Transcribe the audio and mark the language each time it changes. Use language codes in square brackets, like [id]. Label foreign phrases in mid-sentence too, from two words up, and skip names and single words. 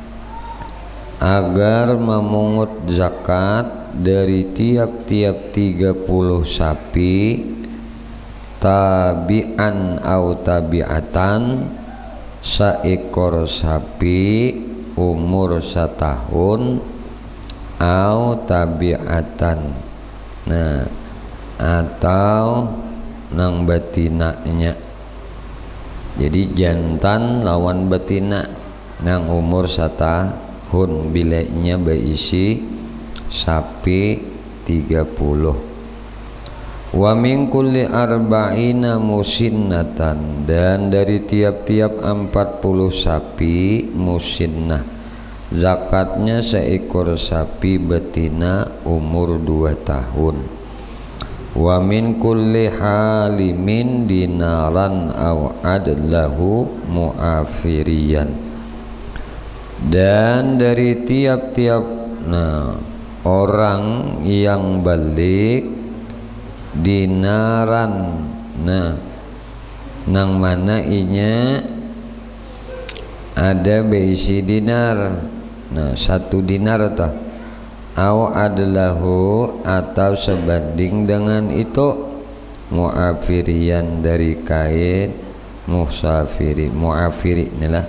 [id] agar memungut zakat dari tiap-tiap 30 sapi, [ar] تبيعا أو تبيعة, [id] seekor sapi umur 1 tahun, [ar] أو تبيعة, [bjn] nah atau nang betinanya. Jadi jantan lawan betina nang umur 1 tahun bileknya berisi sapi 30. [ar] ومن كل أربعين مسنة, [id] dan dari tiap-tiap 40 sapi musinnah, zakatnya seekor sapi betina umur 2 tahun. [ar] ومن كل حالم دينارا أو عدله معافريا, [id] dan dari tiap-tiap orang yang balik dinaran, [bjn] nang mana inya ada beisi dinar, 1 dinar tah, [ar] أو عدله [bjn] atau sebanding dengan itu, mu'afirian dari kain musafiri, mu'afiri inilah.